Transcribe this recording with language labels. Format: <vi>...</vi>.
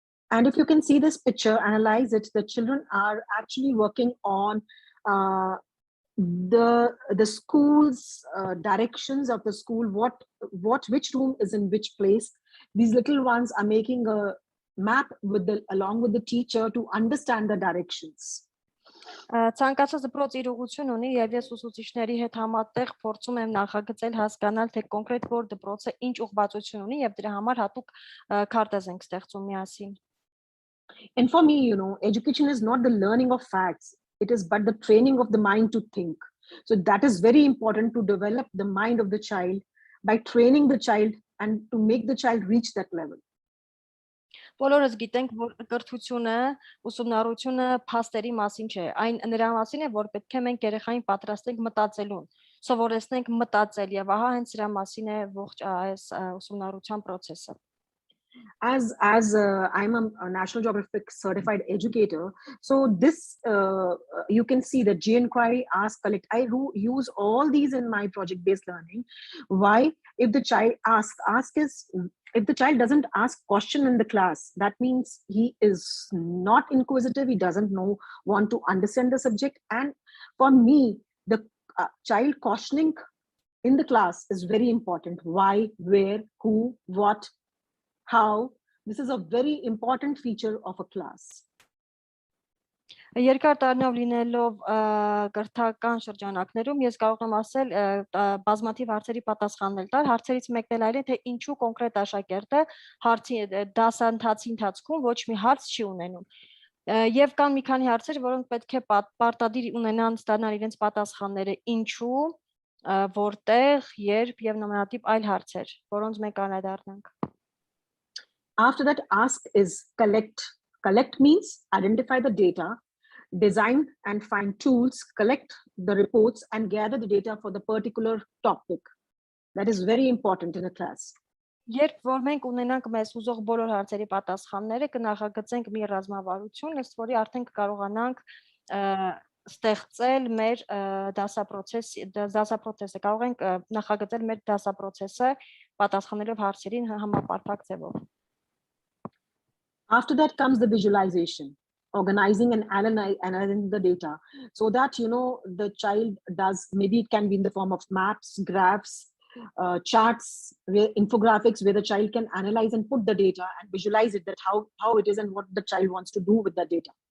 <en>And if you can see this picture, analyze it, the children are actually working on the school's directions of the school, which room is in which place. These little ones are making a map along with the teacher to understand the directions.</en> <hy>Ցանկացած դպրոց իր ուղղություն ունի եւ ես ուսուցիչների հետ համատեղ փորձում եմ նախագծել հասկանալ թե կոնկրետ որ դպրոցը ինչ ուղղվածություն ունի եւ դրա համար հատուկ քարտեզ ենք ստեղծում միասին.</hy> <en>And for me, you know, education is not the learning of facts, it is but the training of the mind to think. So that is very important to develop the mind of the child by training the child and to make the child reach that level.</en> <hy>Բոլորս գիտենք, որ կրթությունը, ուսումնառությունը փաստերի մասին չէ, այն նրա մասին է, որ պետք է մենք երեխային պատրաստենք մտածելուն, սովորեցնենք մտածել եւ ահա հենց դրա մասին է ողջ այս ուսումնառության process-ը.</hy> <en>As I'm a National Geographic certified educator, so this you can see that G inquiry, ask, collect. I use all these in my project-based learning. Why? If the child ask is if the child doesn't ask question in the class, that means he is not inquisitive, he doesn't want to understand the subject. And for me, the child questioning in the class is very important. Why, where, who, what, how. This is a very important feature of a class.</en> <hy>Երկար տարիներով լինելով կրթական շրջանակներում ես կարող եմ ասել բազմաթիվ հարցերի պատասխանել տալ, հարցերից մեկն էլ այն է, թե ինչու կոնկրետ աշակերտը հարցի դասընթացի ընթացքում ոչ մի հարց չի ունենում։ Եվ կան մի քանի հարցեր, որոնք պետք է պարտադիր ունենան ստանալ իրենց պատասխանները, ինչու, որտեղ, երբ եւ նմանատիպ այլ հարցեր, որոնց մենք անդրադառնանք։</hy> <en>After that, ask is collect. Collect means identify the data, design and find tools, collect the reports and gather the data for the particular topic. That is very important in a class.</en> <hy>Երբ որ մենք ունենանք մեզ ուզող բոլոր հարցերի պատասխանները, կնախագծենք մի ռազմավարություն, ըստ որի արդեն կկարողանանք ստեղծել մեր դասապրոցեսը, կարող ենք նախագծել մեր դասապրոցեսը պատասխանելով հարցերին համապարփակ ձևով։</hy> <en>After that comes the visualization, organizing and analyzing the data, so that the child does, maybe it can be in the form of maps, graphs, charts, infographics, where the child can analyze and put the data and visualize it, that how it is and what the child wants to do with the data.</en>